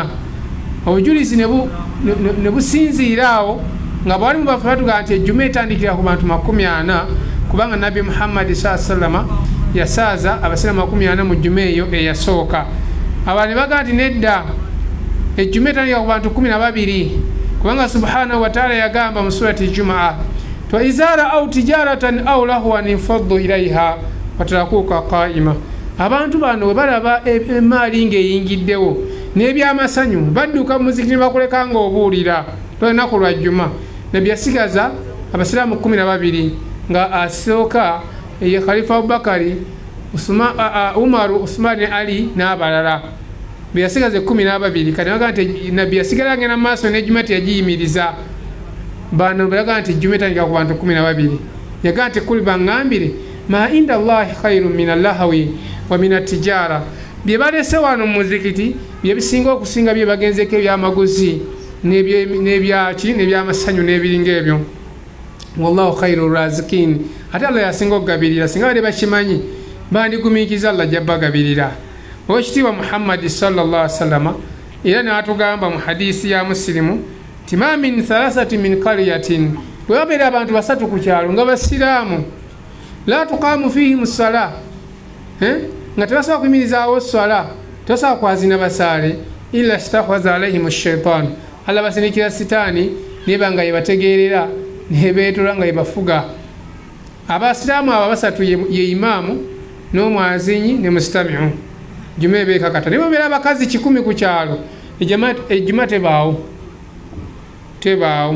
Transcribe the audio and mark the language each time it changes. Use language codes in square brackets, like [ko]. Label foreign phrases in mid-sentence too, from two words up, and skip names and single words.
[lg] Obujulizi ne businziira awo nga bwali mubaffe batuga nti ejjuma etandikira ku bantu 40 kubanga Nabbi Muhammad sallallahu yasaaza abasiraamu 40 mu jjuma eyo eyasooka. Abantu ne bagaa nti nedda ejjuma etandikira ku bantu 12 kubanga [ar] سبحانه وتعالى [lg] yagamba mu surati Jumaa [ar] وإذا رأوا أو تجارة أو لهوا انفضوا إليها وتركوك قائما. [lg] Abantu bano bwe balaba emaali ng'eyingiddewo n'ebyamasanyu badduka mu muzikiti ne bakuleka ng'obuulira olunaku lwa jjuma. Nabbi yasigaza abasiraamu 12 nga asooka ye Khalifa Abubakari, Umaru, Usmani, Ali n'abalala be yasigaze 12. Kati baga nti Nabbi yasigala ngenda mu maaso n'ejjuma teyagiyimiriza. Bano balaga nti ejjuma etandika ku bantu 12. Yaga nti kuli baŋŋambire [ar] ما عند الله خير من اللهو ومن التجارة. [lg] Bye balese wano mu muzikiti bye bisinga okusinga bye bagenzeko ebyamaguzi n'ebyamasanyu n'ebiringa ebyo. [ar] والله خير الرازقين. [lg] Ate Allah yasinga okugabirira singa bali bakimanyi bandigumiikiza Allah gy'abbagabirira. Oweekitiibwa Muhammad [ar] صلى الله عليه وسلم [lg] era n'atugamba mu hadisi ya Muslimu ti [ar] ما من ثلاثة من قرية, [lg] bwe babeera abantu 3 ku kyalo nga basiraamu [ar] لا تقام فيهم [lg] ssala nga tebasobola kuyimirizaawo ssala, tebasobola kwazina basaale [ar] إلا استحوذ عليهم الشيطان, [lg] Allah basindikira sitaani neba nga yebategeerera nebeetola nga yebafuga. Abasiraamu abo 3 ye imaamu n'omwazinyi ne mustamiu. Juma ebeekakata naye babeera abakazi 10 ku kyalo ejjuma tebaawo.